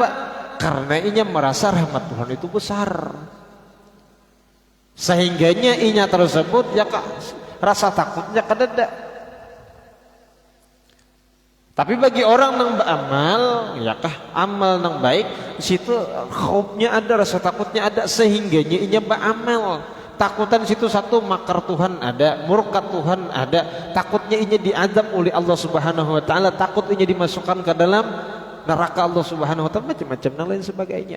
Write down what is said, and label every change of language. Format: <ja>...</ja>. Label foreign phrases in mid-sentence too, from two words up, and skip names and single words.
<bjn>Karena inya merasa rahmat Tuhan itu besar. Sehingganya inya tersebut ya kak, rasa takutnya kadada. Tapi bagi orang yang beramal, ya kah, amal yang baik, di situ khaufnya ada, rasa takutnya ada, sehingganya inya beramal. Takutan situ satu, makar Tuhan ada, murka Tuhan ada, takutnya inya diazab oleh Allah</bjn> <ar>سبحانه وتعالى,</ar> <bjn>takut inya dimasukkan ke dalam neraka Allah</bjn> <ar>سبحانه وتعالى,</ar> <bjn>macam-macam dan lain sebagainya.</bjn>